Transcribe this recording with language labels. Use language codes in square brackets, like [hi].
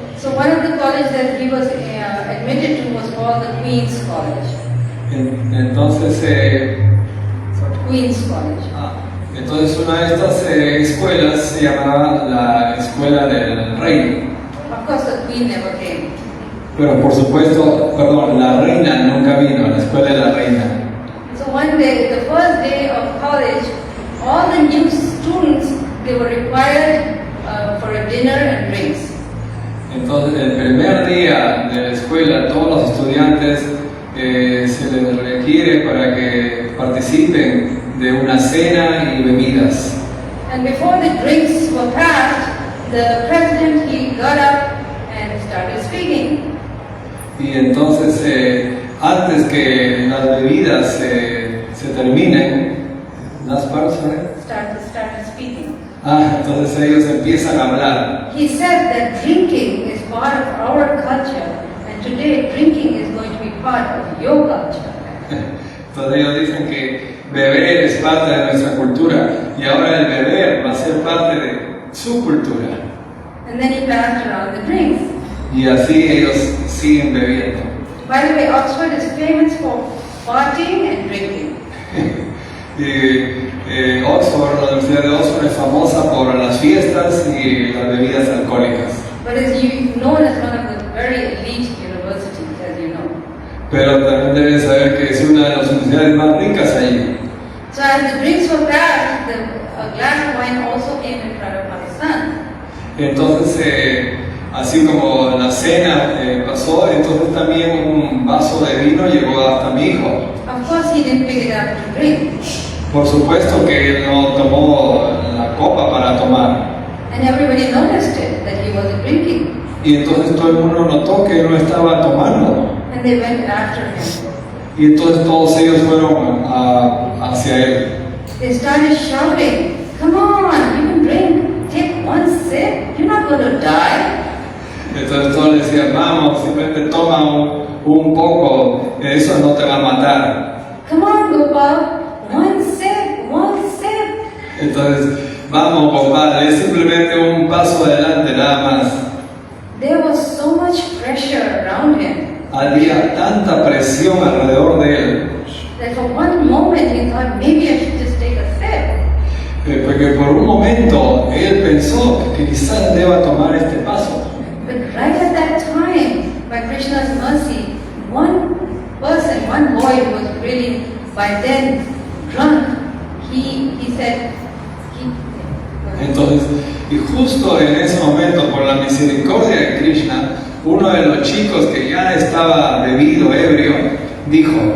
[en] So one of the colleges that he was admitted to was called the Queen's College. [es] Entonces [en] Queen's College. [es] entonces una de estas escuelas se llamaba la Escuela del Reino. [en] Of course, the Queen never came. [es] Pero por supuesto, la reina nunca vino a la Escuela de la Reina. [en] So one day, the first day of college, all the new students, they were required for a dinner and drinks. [es] Entonces, el primer día de la escuela, todos los estudiantes se les requiere para que participen de una cena y bebidas. [en] And before the drinks were passed, the president, he got up and started speaking. [es] Y entonces, antes que las bebidas se terminen, las personas [en] Started speaking. [es] Entonces ellos empiezan a hablar. [en] He said that drinking is part of our culture, and today drinking is going to be part of your culture. [es] Entonces ellos dicen que beber es parte de nuestra cultura y ahora el beber va a ser parte de su cultura. [en] And then he passed around the drinks. [es] Y así ellos siguen bebiendo. [en] By the way, Oxford is famous for partying and drinking. [es] Oxford, la Universidad de Oxford es famosa por las fiestas y las bebidas alcohólicas. [en] But it's known as one of the very elite universities, as you know. [es] Pero también deben saber que es una de las universidades más ricas allí. [en] So as the drinks were passed, a glass of wine also came in front of my son. [es] Entonces, así como la cena pasó, entonces también un vaso de vino llegó hasta mi hijo. [en] Of course, he didn't pick it up to drink. [es] Por supuesto que él no tomó la copa para tomar. [en] And everybody noticed it, that he wasn't drinking. [es] Y entonces todo el mundo notó que él no estaba tomando. [en] And they went after him. [es] Y entonces todos ellos fueron hacia él. [en] They started shouting, "Come on, you can drink. Take one sip. You're not going to die." [es] Entonces todos le decían, vamos, simplemente toma un poco, eso no te va a matar. [en] Come on, Gopal. One sip, one sip. [es] Entonces, vamos, compadre, es simplemente un paso adelante nada más. [en] There was so much pressure around him [es] Había tanta presión alrededor de él, [en] that for one moment he thought maybe I should just take a sip. [es] porque por un momento él pensó que quizás deba tomar este paso. [en] But right at that time, by Krishna's mercy, one person, one boy who was really by then drunk, he said, [es] Entonces, y justo en ese momento, por la misericordia de Krishna, uno de los chicos que ya estaba bebido, ebrio, dijo,